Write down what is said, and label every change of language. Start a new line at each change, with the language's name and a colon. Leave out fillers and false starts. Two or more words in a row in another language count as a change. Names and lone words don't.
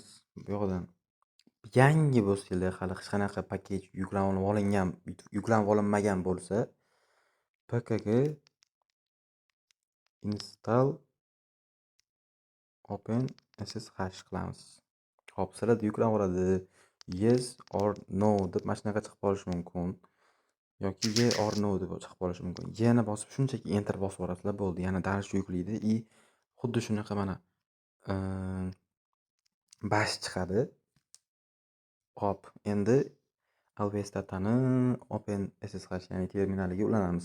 Uzbek: Bu yoqdan yangi bo'lsanglar, hali hech qanaqa pakej yuklanib olinmagan bo'lsa,
English: pkg install open SSH
Uzbek: qilamiz. Hop, sizlarda yuklanib oladi.
English: Yes or no
Uzbek: deb mana shunaqa chiqib qolishi mumkin. Yoki
English: yes or no
Uzbek: deb chiqib qolishi mumkin. Yana bosib shunchaki enter bosib yuborasizlar, bo'ldi. Yana daraja yuklaydi. Xuddi shunaqa mana bash chiqadi. Hop, endi Always Datani
English: open SSH,
Uzbek: ya'ni terminaliga ulanamiz.